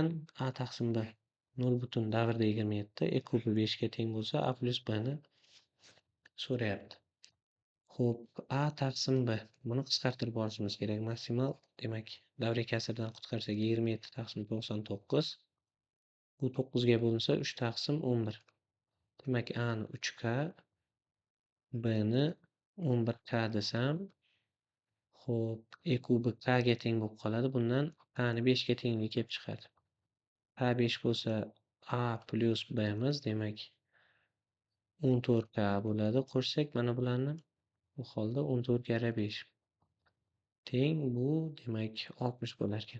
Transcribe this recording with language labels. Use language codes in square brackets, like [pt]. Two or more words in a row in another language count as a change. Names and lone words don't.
[uz] A taqsim B 0,27 e kubi 5 ga teng bo'lsa, A plus B ni so'rayapti. Xo'p, A taqsim B. Buni qisqartirib olishimiz kerak. Maksimal, demak, davriy kasrdan qutqarsak 27 taqsim 99. Bu 9 ga bo'linsa 3 taqsim 11. Demak, A ni 3k, B ni 11k desam, xo'p, e kubi k ga teng bo'lib qoladi. Bundan A ni 5 ga tengligi kelib chiqadi. K 5 bo'lsa, A plus B miz, demak 14k bo'ladi. Qo'shsak mana bularni, bu holda 14 karra 5 teng, bu demak 60 bo'lar ekan.